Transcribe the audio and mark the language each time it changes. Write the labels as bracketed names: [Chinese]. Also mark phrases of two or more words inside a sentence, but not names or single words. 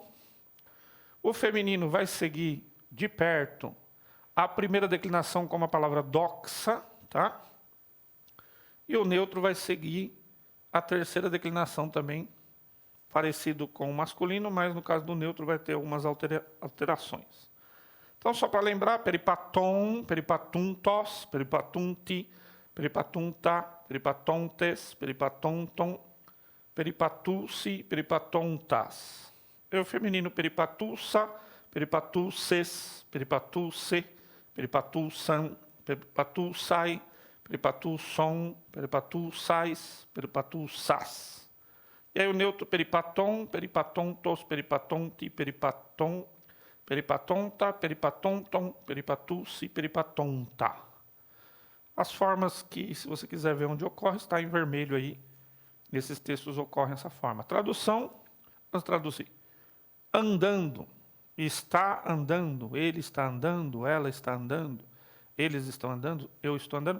[Portuguese] O feminino vai seguir de perto a primeira declinação como a palavra doxa, tá? E o neutro vai seguir a terceira declinação também, parecido com o masculino, mas no caso do neutro vai ter algumas alterações. Então, só para lembrar, [Greek] περιπατῶν, περιπατοῦντος, περιπατοῦντι, περιπατοῦντα, περιπατοῦντες, περιπατούντων, περιπατοῦσι, περιπατοῦντας. [Portuguese] É o feminino [Greek] περιπατοῦσα, περιπατούσης, περιπατούσῃ, περιπατοῦσαν, περιπατοῦσαι, περιπατουσῶν, περιπατούσαις, περιπατούσας. E aí o neutro περιπατοῦν, περιπατοῦντος, περιπατοῦντι, περιπατοῦν, περιπατοῦντα, περιπατούντων, περιπατοῦσι, περιπατοῦντα. [Portuguese] As formas que, se você quiser ver onde ocorre, está em vermelho aí. Nesses textos ocorre essa forma. Tradução, vamos traduzir. Andando, está andando, ele está andando, ela está andando, eles estão andando, eu estou andando.